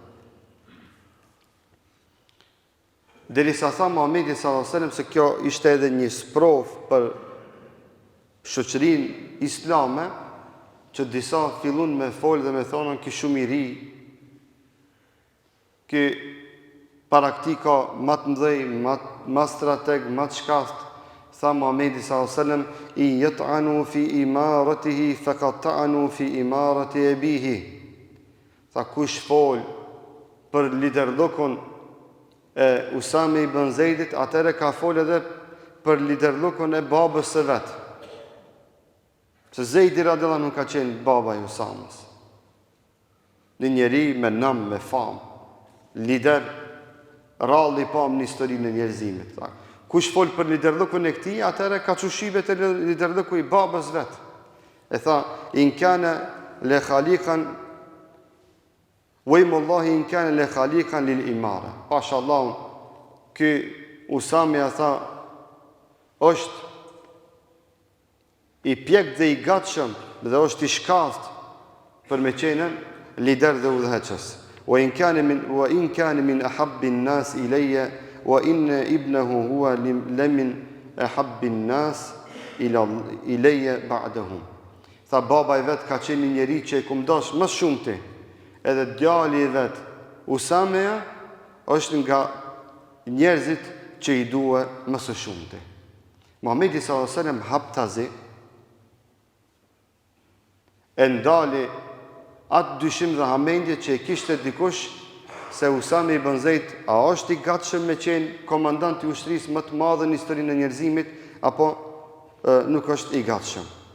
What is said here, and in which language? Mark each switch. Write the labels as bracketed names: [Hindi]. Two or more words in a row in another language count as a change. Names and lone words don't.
[Albanian] Derisa tha Muhamedi [Arabic] صلى الله عليه وسلم [Albanian] se kjo ishte edhe një sprov për shoqërinë islame, që disa fillun me folë dhe me thonën ki shumë I ri, ki praktika më të mëdhej, më strateg, më të shkaft, tha Muhamedi [Arabic] صلى الله عليه وسلم, إن يطعنوا في إمارته فقد طعنوا في إمارة أبيه. [Albanian] Tha kush fol për liderllokun e Usame ibn Zeidit, atëre ka fol edhe për liderllokun e babës së vet. Se Zeidi [Arabic] رضي الله عنه [Albanian] ka qenë baba I Usamës. Një njeri me nam, me fam, lider, ralli pam në historinë e njerëzimit. Kush fol për liderlukun e këtij, atëherë ka çushive të liderluku i babës vet. E tha, [Arabic] إن كان لخليقا والله إن كان لخليقا للإمارة. [Albanian] Pashallahu, ky Usami tha, është i pjek dhe i gatshëm dhe është i shkallët për me qenën lider dhe udhëheqës. [Arabic] وإن كان من أحب الناس إلي وإن ابنه هو لمن أحب الناس إلي بعده. [Albanian] Tha, baba i vet ka qenë një njeri që e kum dash më shumë ti. Edhe djali i vet Usameja është nga njerëzit që i dua më së shumti. Muhamedi [Arabic] صلى الله عليه وسلم [Albanian] hap tazi e ndali atë dyshim dhe hamendje që e kishte dikush se Usame ibn Zeid a është i gatshëm me qenë komandant i ushtrisë më të madhe në historinë e njerëzimit apo nuk është i gatshëm.